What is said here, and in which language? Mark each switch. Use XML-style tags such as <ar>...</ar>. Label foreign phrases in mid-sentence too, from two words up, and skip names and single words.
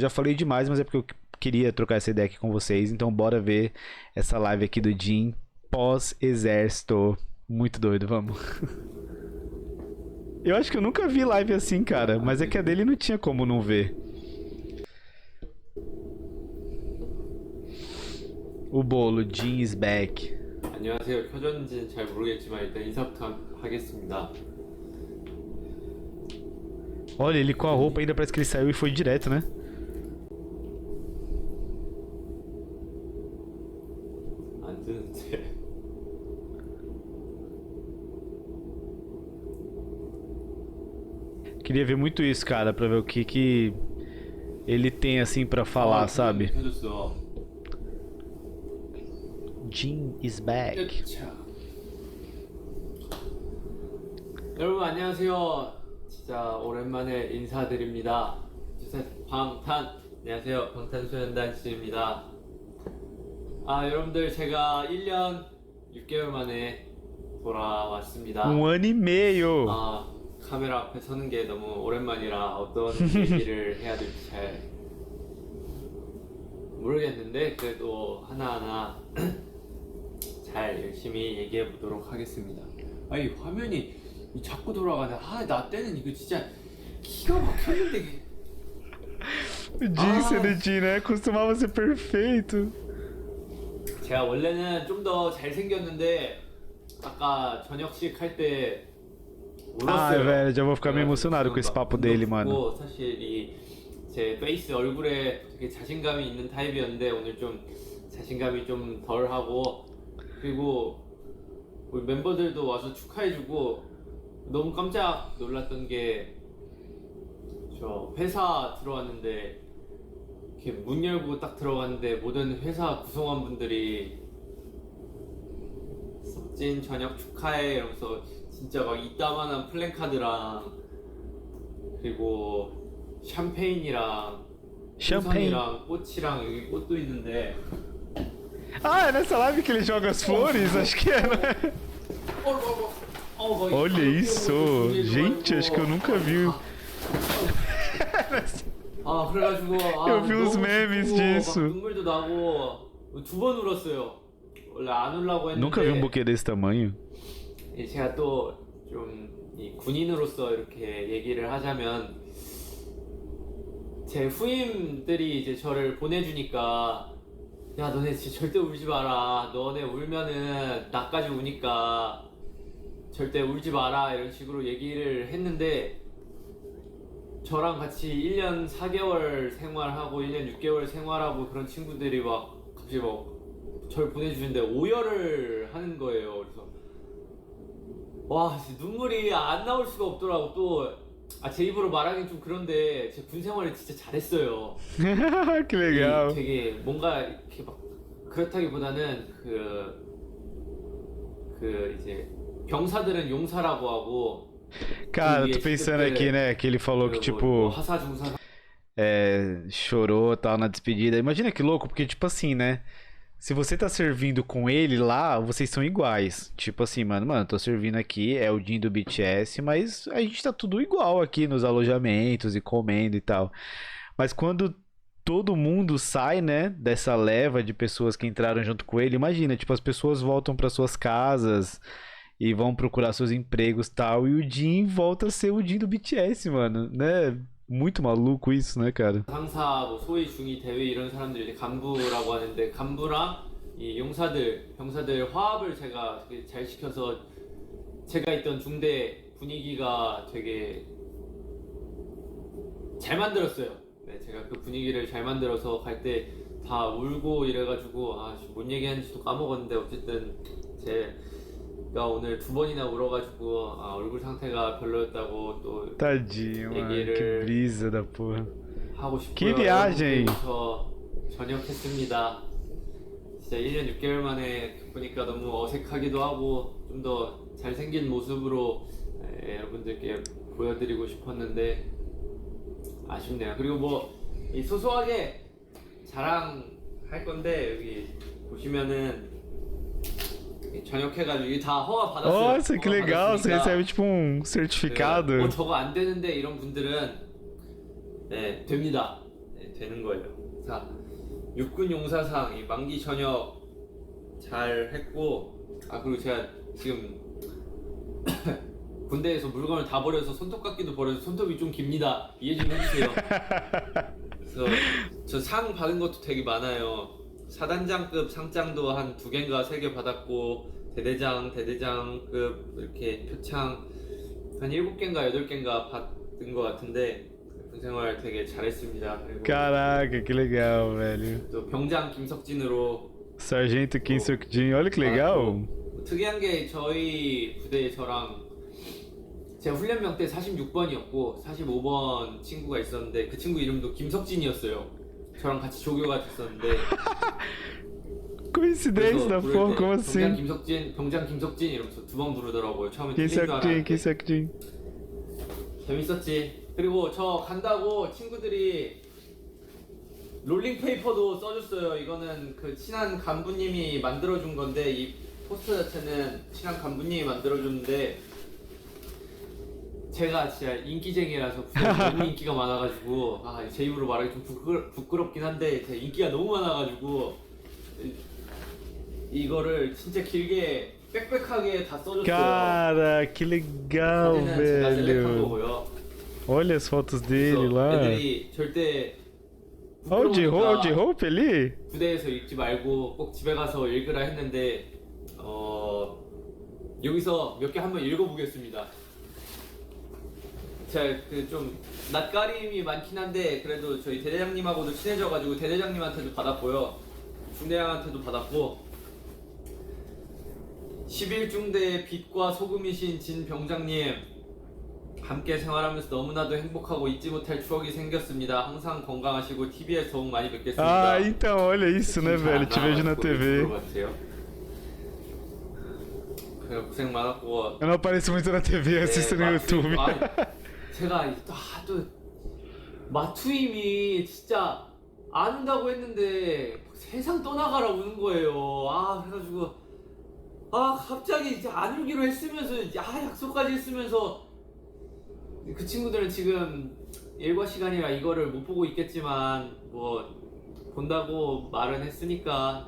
<pt>Já falei demais, mas é porque eu queria trocar essa ideia aqui com vocês. Então bora ver essa live aqui do Jim pós-exército. Muito doido, vamos. Eu acho que eu nunca vi live assim, cara. Mas é que a dele não tinha como não ver. O bolo,</pt> <en>Jim is back.</en> <ko>안녕하세요. 켜졌는지는 잘 모르겠지만 일단 인사부터 하겠습니다.</ko> <pt>Olha, ele com a roupa ainda parece que ele saiu e foi direto, né?</pt> <ko>안 뜨는데.</ko> <pt>Queria ver muito isso, cara, pra ver o que ele tem assim pra falar, sabe?</pt> <ko>켜졌어.</ko> <en>Jim is back.</en> <ko>으차. 여러분 안녕하세요. 진짜 오랜만에 인사드립니다. 안녕하세요. 방탄소년단 씨입니다. 여러분들 제가 1년 6개월 만에 돌아왔습니다.</ko> <pt>Um ano e meio.</pt> <ko>카메라 앞에 서는 게 너무 오랜만이라 어떤 얘기를 해야 될지 잘 모르겠는데 그래도 하나하나 잘 열심히 얘기해 보도록 하겠습니다. 아니 화면이 자꾸 돌아가네. 나 때는 이거 진짜 기가 막혔는데.</ko> <pt>Disse, né? Costumava ser perfeito.</pt> <ko>제가 원래는 좀 더 잘생겼는데 아까 저녁식 할 때</ko> <pt>Ai,</pt> <ko>울었어요.</ko> <pt>velho, já vou ficar meio emocionado com esse papo dele, mano.</pt> <ko>사실 제 페이스 얼굴에 되게 자신감이 있는 타입이었는데 오늘 좀 자신감이 좀 덜하고 그리고 우리 멤버들도 와서 축하해주고 너무 깜짝 놀랐던 게 저 회사 들어왔는데 이렇게 문 열고 딱 들어갔는데 모든 회사 구성원분들이 석진 저녁 축하해 이러면서 진짜 막 이따만한 플랜카드랑 그리고 샴페인이랑</ko> <pt>Champanhe.</pt> <ko>풍선이랑 꽃이랑 여기 꽃도 있는데</ko> <pt>Ah, é nessa live que ele joga as flores? Acho que é, né? Olha isso! Gente, acho que eu nunca vi.</pt> <ko>그래가지고</ko> <pt>Eu vi uns</pt> <ko>너무</ko> <pt>memes</pt> <ko>기쁘고</ko> <pt>disso.</pt> <ko>막 눈물도 나고 2번 울었어요. 원래 안 울라고 했는데 Nunca vi um buquê desse tamanho. 제가 또 좀 군인으로서 이렇게 얘기를 하자면 제 후임들이 이제 저를 보내주니까 야 너네 진짜 절대 울지 마라. 너네 울면은 나까지 우니까 절대 울지 마라 이런 식으로 얘기를 했는데 저랑 같이 1년 4개월 생활하고 1년 6개월 생활하고 그런 친구들이 막 갑자기 막 저를 보내주는데 오열을 하는 거예요. 그래서 와 진짜 눈물이 안 나올 수가 없더라고. 또 제 입으로 말하긴 좀 그런데 제 군 생활을 진짜 잘했어요.</ko> <pt>Que legal.</pt> <ko>되게 뭔가 이렇게 막 그렇다기보다는 이제 병사들은 용사라고 하고</ko> <pt>Cara,</pt> <ko>그</ko> <pt>tô</pt> <ko>위에</ko> <pt>pensando</pt> <ko>시급들</ko> <pt>aqui, né? Que ele falou que,</pt> <ko>뭐</ko> <pt>tipo,</pt> <ko>하사 중사</ko> <pt>chorou tal na despedida. Imagina que louco, porque, tipo assim, né? Se você tá servindo com ele lá, vocês são iguais. Tipo assim, mano, tô servindo aqui, é o Jin do BTS, mas a gente tá tudo igual aqui nos alojamentos e comendo e tal. Mas quando todo mundo sai, né, dessa leva de pessoas que entraram junto com ele, imagina, tipo, as pessoas voltam para suas casas e vão procurar seus empregos e tal, e o Jin volta a ser o Jin do BTS, mano, né? Muito maluco isso, né, cara?</pt> <ko>상사, 뭐 소위 중위 대위 이런 사람들 이제 간부라고 하는데 간부랑 이 용사들, 병사들 화합을 제가 되게 잘 시켜서 제가 있던 중대 분위기가 되게 잘 만들었어요. 네, 제가 그 분위기를 잘 만들어서 갈 때 다 울고 이래가지고 뭔 얘기하는지도 까먹었는데 어쨌든 제가 오늘 2번이나 울어가지고 얼굴 상태가 별로였다고 또</ko> <pt>Tadinho, mano. Que</pt> <ko>얘기를</ko> <pt>brisa da porra.</pt> <ko>하고 싶고요.</ko> <pt>Que viagem!</pt> <ko>저 전역했습니다. 진짜 1년 6개월 만에 보니까 너무 어색하기도 하고 좀 더 잘생긴 모습으로 여러분들께 보여드리고 싶었는데 아쉽네요. 그리고 뭐 이 소소하게 자랑할 건데 여기 보시면은 전역해가지고 이게 다 허가 받았어요.</ko> <pt>Nossa, que legal! Você recebe tipo um certificado.</pt> <ko>저거 안 되는데 이런 분들은 네 됩니다. 네, 되는 거예요. 자, 육군 용사상 이 만기 전역 잘 했고 그리고 제가 지금 군대에서 물건을 다 버려서 손톱깎이도 버려서 손톱이 좀 깁니다. 이해 좀 해주세요. 그래서 저 상 받은 것도 되게 많아요. 사단장급 상장도 한 2개인가 3개 받았고 대대장급 이렇게 표창 한 7개인가 8개인가 받은 것 같은데 군생활 되게 잘했습니다. 그리고</ko> <pt>Caraca, que legal, velho.</pt> <ko>또 병장 김석진으로</ko> <pt>Sargento Kim Seok-jin, olha que legal.</pt> <ko>특이한 게 저희 부대에 저랑 제가 훈련병 때 46번이었고 45번 친구가 있었는데 그 친구 이름도 김석진이었어요. 저랑 같이 조교가 됐었는데</ko> <pt>Coincidência da</pt> <ko>부를</ko> <pt>porra,</pt> <ko>때</ko> <pt>como assim?</pt> <ko>병장 김석진 이러면서 2번 부르더라고요. 처음에 Kim 틀린 줄 Seok-jin, 알았는데 Kim Seok-jin. 재밌었지. 그리고 저 간다고 친구들이 롤링페이퍼도 써줬어요. 이거는 그 친한 간부님이 만들어준 건데 이 포스터 자체는 친한 간부님이 만들어줬는데 제가 진짜 인기쟁이라서 부대에서 너무 인기가 많아가지고 제 입으로 말하기 좀 부끄럽긴 한데 제가 인기가 너무 많아가지고 이거를 진짜 길게 빽빽하게 다 써줬어요.</ko> <pt>Cara, que legal,</pt> <ko>사진은 제가 셀렉한</ko> <pt>velho.</pt> <ko>거고요.</ko> <pt>Olha as fotos dele</pt> <ko>그래서</ko> <pt>lá.</pt> <ko>애들이 절대</ko> <pt>Olha o de</pt> <ko>부끄러우니까</ko> <pt>roupa ali.</pt> <ko>부대에서 읽지 말고 꼭 집에 가서 읽으라 했는데 여기서 몇 개 한번 읽어보겠습니다. 제가 그 좀 낯가림이 많긴 한데 그래도 저희 대대장님하고도 친해져가지고 대대장님한테도 받았고요, 중대장한테도 받았고, 11중대의 빛과 소금이신 진 병장님, 함께 생활하면서 너무나도 행복하고 잊지 못할 추억이 생겼습니다. 항상 건강하시고 TV에서 더욱 많이 뵙겠습니다.</ko> <pt>Ah, então, olha isso, né, velho? Te vejo na TV.</pt> <ko>그래, 고생 많았고.</ko> <pt>Eu não apareço muito na TV, assisto no YouTube.</pt> <ko>제가 또 마투임이 진짜 안 온다고 했는데 세상 떠나가라 우는 거예요. 그래가지고 갑자기 이제 안 울기로 했으면서 약속까지 했으면서, 그 친구들은 지금 일과 시간이라 이거를 못 보고 있겠지만 뭐 본다고 말은 했으니까</ko>